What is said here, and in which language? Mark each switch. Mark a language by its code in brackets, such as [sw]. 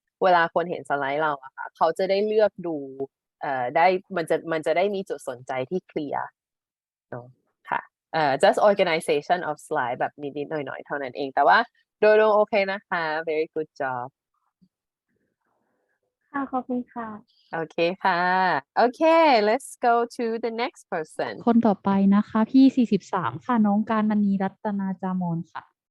[th] เวลาคนเห็นสไลด์เราอะค่ะเขาจะได้เลือกดูได้มันจะได้มีจุดสนใจที่เคลียร์เนาะค่ะ [en] just organization of slide [th] แบบนิดๆหน่อยๆเท่านั้นเองแต่ว่าโดยรวมโอเคนะคะ [en] very good job [th] ค่ะขอบคุณค่ะ โอเคค่ะ [en] โอเค let's go to the next person [th] คนต่อไปนะคะพี่43ค่ะน้องการมณีรัตนาจามนค่ะ